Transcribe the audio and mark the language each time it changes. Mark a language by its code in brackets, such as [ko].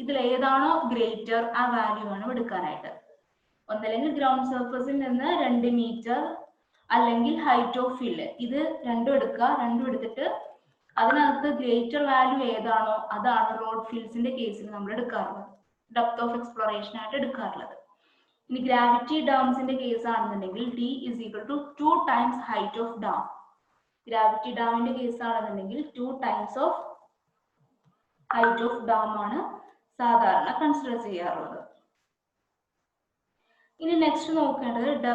[ml] ഇതിൽ ഏതാണോ ഗ്രേറ്റർ ആ വാല്യൂ ആണ് എടുക്കാനായിട്ട്. ഒന്നല്ലെങ്കിൽ ഗ്രൗണ്ട് സർഫസിൽ നിന്ന് 2 meter അല്ലെങ്കിൽ ഹൈറ്റ് ഓഫ് ഫീൽഡ്, ഇത് രണ്ടും എടുക്കുക. രണ്ടും എടുത്തിട്ട് അതിനകത്ത് ഗ്രേറ്റർ വാല്യൂ ഏതാണോ അതാണ് റോഡ് ഫീൽഡ്സിന്റെ കേസിൽ നമ്മൾ എടുക്കാറുള്ളത്, ഡെപ്ത് ഓഫ് എക്സ്പ്ലോറേഷൻ ആയിട്ട് എടുക്കാറുള്ളത്. ഇനി ഗ്രാവിറ്റി ഡാംസിന്റെ കേസ് ആണെന്നുണ്ടെങ്കിൽ [en] D is equal to 2 times height of dam. [ml] Gravity ഡാമിന്റെ കേസ് ആണെന്നുണ്ടെങ്കിൽ [en] 2 times of height of dam [ml] ആണ് സാധാരണ കൺസിഡർ ചെയ്യാറുള്ളത്. ഇനി നെക്സ്റ്റ് നോക്കേണ്ടത്